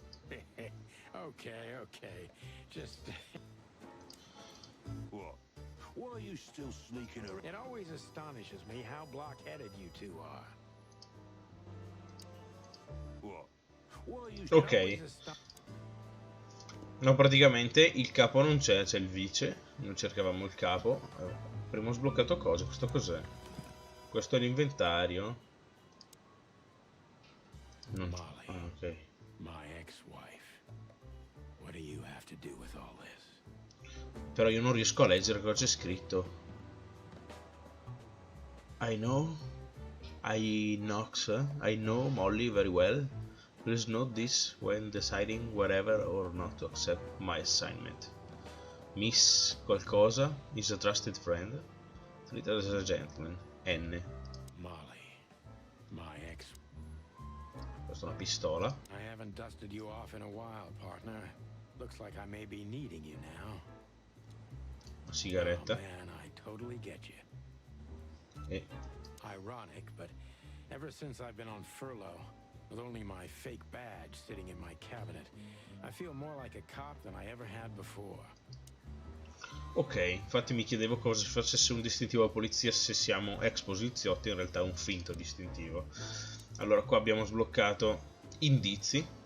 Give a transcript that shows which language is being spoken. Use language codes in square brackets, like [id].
[en] Okay. Just... What? Why are you still sneaking around? It always astonishes me how block-headed you two are. What? Why are you Ok. [it] No, praticamente il capo non c'è, c'è il vice. Noi cercavamo il capo. Abbiamo sbloccato cose. Questo cos'è? Questo è l'inventario. Molly, ok. [en] my ex-wife. What do you have to do with all this? [it] Però io non riesco a leggere cosa c'è scritto. [en] I know Molly very well. Please note this when deciding whether or not to accept my assignment. Miss qualcosa is a trusted friend. Treat her as a gentleman. N. Molly, my ex... [it] Questa è una pistola. [en] I haven't dusted you off in a while, partner. Looks like I may be needing you now. [it] Una sigaretta. [en] Oh, man, I totally get you. [it] E [en] Ironic, but ever since I've been on furlough, with only my fake badge sitting in my cabinet, I feel more like a cop than I ever had before. [it] ok, infatti mi chiedevo cosa facesse un distintivo alla polizia se siamo ex poliziotti, in realtà è un finto distintivo. Allora, qua abbiamo sbloccato indizi.